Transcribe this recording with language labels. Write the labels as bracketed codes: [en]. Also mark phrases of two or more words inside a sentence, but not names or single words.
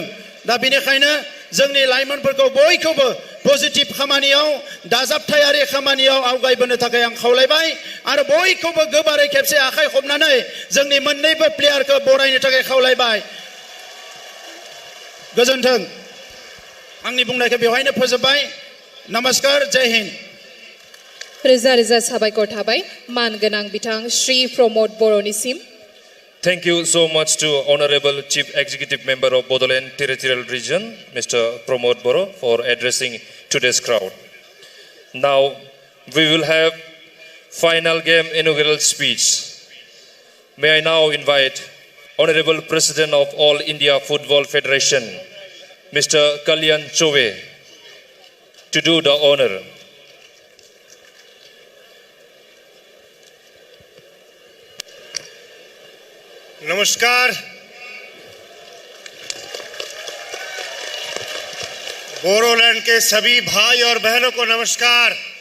[brx] दा बेनिखायनो जोंनि लाइमोनफोरखौ बयखौबो पजिटिभ खामानियाव, दाजाबथायारि खामानियाव आवगायबोनो थाखाय आं खावलायबाय आरो बयखौबो गोबारै खेबसे आखाइ खबनानै जोंनि मोन्नैबो प्लेयारखौ बरायनो थाखाय खावलायबाय। गोजोन्थों। आंनि बुंनायखौ बेवहायनो फोजोबबाय। [hi] नमस्कार, जय हिन्द। [brx] रोजा रोजा साबायखर थाबाय मानगोनां बिथां श्री प्रमोद बर'निसिम। [en] Thank you so much to Honorable Chief Executive Member of Bodoland Territorial Region, Mr. Pramod Boro, for addressing today's crowd. Now we will have final game inaugural speech. May I now invite Honorable President of All India Football Federation, Mr. Kalyan Chove, to do the honor. [hi] नमस्कार। बोरोलैंड के सभी भाई और बहनों को नमस्कार।